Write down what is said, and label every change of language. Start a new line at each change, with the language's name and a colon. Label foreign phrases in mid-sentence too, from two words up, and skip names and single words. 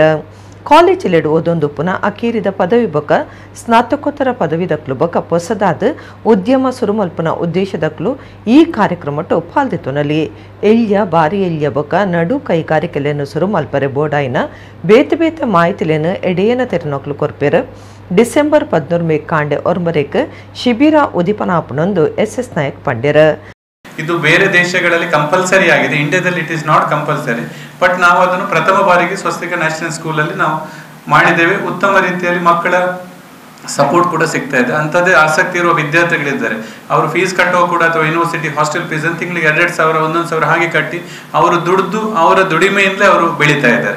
Tulu: ಕಾಲೇಜಿಲೆಡು ಓದೊಂದು ಪುನಃ ಅಕೀರಿದ ಪದವಿ ಬೊಕ ಸ್ನಾತಕೋತ್ತರ ಪದವಿದಕ್ಲು ಬೊಕ ಹೊಸದಾದ ಉದ್ಯಮ ಸುರುಮಲ್ಪನ ಉದ್ದೇಶದಕ್ಲು ಈ ಕಾರ್ಯಕ್ರಮಟು ಪಾಲ್ದಿತುನಲಿ ಬಾರಿ ಎಲ್ಯ ಬೊಕ ನಡು ಕೈಗಾರಿಕೆಲೆಯನ್ನು ಸುರುಮಲ್ಪರೆ ಬೋಡಾಯಿನ ಬೇತೆ ಮಾಹಿತಿಲೇನು ಎಡೆಯನ ತೆರನೊಕ್ಲು ಕೊರ್ಪೆರು. ಡಿಸೆಂಬರ್ 13 ಕಾಂಡೆ ಒರ್ಮರೇಕ್ ಶಿಬಿರ ಉದಿಪನಾಪನೊಂದು SS ನಾಯಕ್ ಪಂಡಿರ.
Kannada: ಇದು ಬೇರೆ ದೇಶಗಳಲ್ಲಿ ಕಂಪಲ್ಸರಿ ಆಗಿದೆ, ಇಂಡಿಯಾದಲ್ಲಿ
English: it is not compulsory.
Kannada: ಬಟ್ ನಾವು ಅದನ್ನು ಪ್ರಥಮ ಬಾರಿಗೆ ಸ್ವಸ್ತಿಕ ನ್ಯಾಷನಲ್ ಸ್ಕೂಲಲ್ಲಿ ನಾವು ಮಾಡಿದ್ದೇವೆ. ಉತ್ತಮ ರೀತಿಯಲ್ಲಿ ಮಕ್ಕಳ ಸಪೋರ್ಟ್ ಕೂಡ ಸಿಗ್ತಾ ಇದೆ. ಅಂಥದ್ದೇ ಆಸಕ್ತಿ ಇರುವ ವಿದ್ಯಾರ್ಥಿಗಳಿದ್ದಾರೆ, ಅವರು ಫೀಸ್ ಕಟ್ಟುವ ಕೂಡ ಅಥವಾ ಯೂನಿವರ್ಸಿಟಿ ಹಾಸ್ಟೆಲ್ ಫೀಸ್ ಅಂತ ತಿಂಗಳಿಗೆ 2,000 1,000 ಹಾಗೆ ಕಟ್ಟಿ ಅವರು ದುಡಿದು ಅವರ ದುಡಿಮೆಯಿಂದಲೇ ಅವರು ಬೆಳೀತಾ ಇದ್ದಾರೆ.